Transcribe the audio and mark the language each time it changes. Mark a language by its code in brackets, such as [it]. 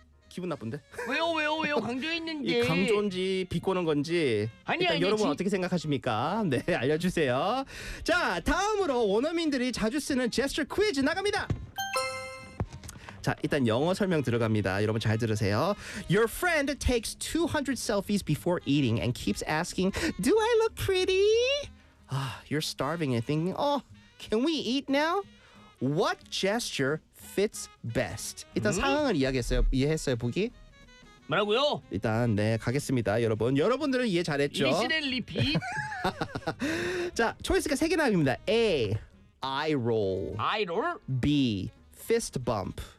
[ko] 기분 나쁜데? 왜요? 강조했는데. 강조인지 비꼬는 건지. 아니야. 여러분 어떻게 생각하십니까? 네, 알려주세요. 자, 다음으로 원어민들이 자주 쓰는 gesture quiz 나갑니다. 자, 일단 영어 설명 들어갑니다. 여러분 잘 들으세요. [en] Your friend takes 200 selfies before eating and keeps asking, "Do I look pretty?" You're starving and thinking, "Oh, can we eat now?" What gesture fits best? [ko] 일단 상황을 이야기했어요. 이해했어요, 보기? 뭐라고요? 일단 네, 가겠습니다, 여러분. 여러분들은 이해 잘했죠? [en] Listen and repeat. [ko] 자, 초이스가 세 개 나옵니다. [en] A. Eye roll. Eye roll? B. Fist bump.